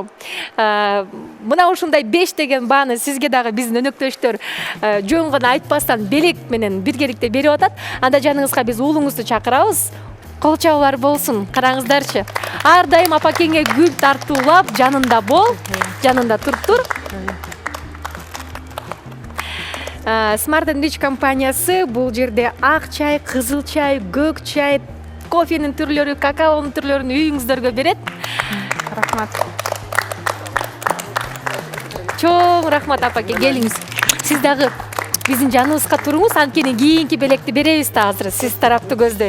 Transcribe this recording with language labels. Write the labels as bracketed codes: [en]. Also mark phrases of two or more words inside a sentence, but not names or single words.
[ky] Мына ушундай 5 деген бааны сизге дагы биздин өнөктөштөр жөн гана айтпастан белек менен биргеликте берип атат. Анда жаныңызга биз уулуңузду чакырабыз. Кол чабуулар болсун. Караңыздарчы. Ар дайым апакеңе гүл тартуулап, жанында бол, жанында туруп. Smart and Rich компаниясы бул жерде ак чай, кызыл чай, көк чай, кофенин түрлөрү, какаонун түрлөрүн үйүңүздөргө берет. Рахмат. Чоң рахмат апаке, келиңиз. Сиз дагы биздин жаныбызга туруңуз, анткени кийинки белекти беребиз да азыр сиз тарапты көздөй.